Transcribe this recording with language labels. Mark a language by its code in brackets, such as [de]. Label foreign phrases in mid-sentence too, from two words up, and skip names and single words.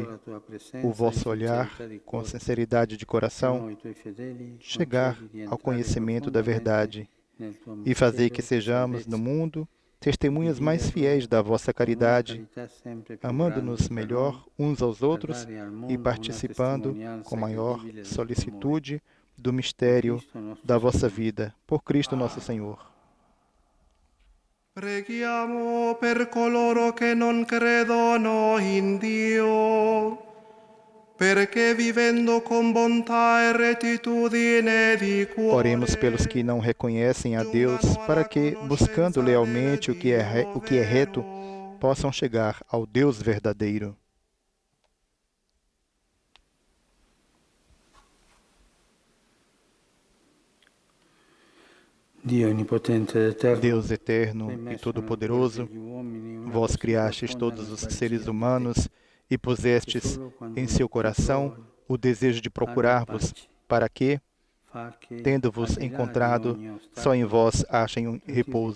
[pt] o vosso olhar com sinceridade de coração, chegar ao conhecimento da verdade e fazer que sejamos no mundo testemunhas mais fiéis da vossa caridade, amando-nos melhor uns aos outros e participando com maior solicitude do mistério da vossa vida, por Cristo nosso Senhor. [it] Preghiamo per coloro che non credono in Dio, perché vivendo con bontà e rettitudine di cuore. [pt] Oremos pelos que não reconhecem a Deus, para que, buscando lealmente o que é reto, possam chegar ao Deus verdadeiro. Deus eterno e todo-poderoso, vós criastes todos os seres humanos e pusestes em seu coração o desejo de procurar-vos, para que, tendo-vos encontrado, só em vós achem repouso.